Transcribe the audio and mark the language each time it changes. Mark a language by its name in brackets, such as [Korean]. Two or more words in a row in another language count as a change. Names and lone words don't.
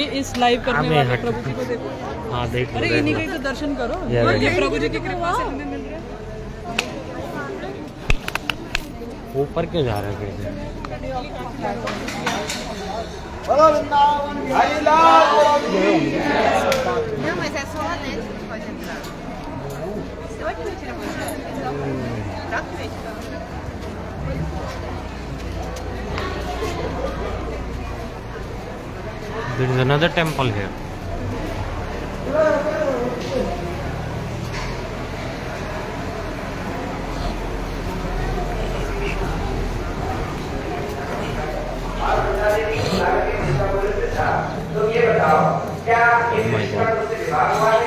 [Hindi] ये इस लाइव करने वाले प्रभु जी को देखो। हाँ देख लो, अरे देख इन्हीं लो। का ही तो दर्शन करो, या ये प्रभु जी की कृपा से हमें मिल रहा है। ऊपर क्यों जा रहे हो कैसे? बोलो वृंदावन बिहारी लाल। [Portuguese] Não, mas é só lá dentro que pode entrar. Você vai querer tirar você? Tá feito. [English] There is another temple here. [Hindi] तो ये बताओ क्या ये कृष्ण से विवाह हुआ है?